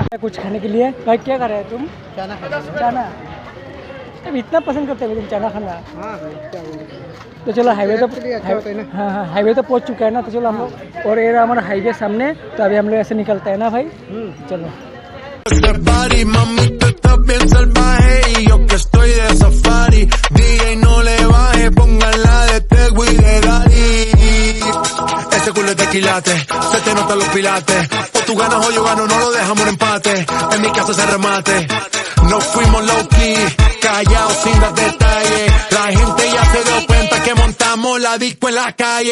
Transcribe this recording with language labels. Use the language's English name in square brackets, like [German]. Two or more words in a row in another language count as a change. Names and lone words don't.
[Hindi] कुछ खाने के लिए भाई क्या कर रहे हैं तुम? चना खाना। चना? अब इतना पसंद करते हो तुम चना खाना? हाँ भाई, क्या बोलूं। तो चलो हाईवे तो अच्छा होता है ना। हाँ हाँ हाईवे तो पहुंच चुका है ना। तो चलो हम लोग, और ये रहा हमारा हाईवे सामने, तो अभी हम लोग ऐसे निकलते हैं ना भाई। चलो [Spanish] Body, mami, tú estás bien salvaje y yo que estoy de safari. DJ no le baje, pónganla de Tego y de Daddy. Ese culo es de quilate, se te notan los pilates. O tú ganas o yo gano, no lo dejamos en empate. En mi casa se remate. Nos fuimos [English] low key, [Spanish] callados sin dar detalles. La gente ya se dio cuenta que montamos la disco en la calle.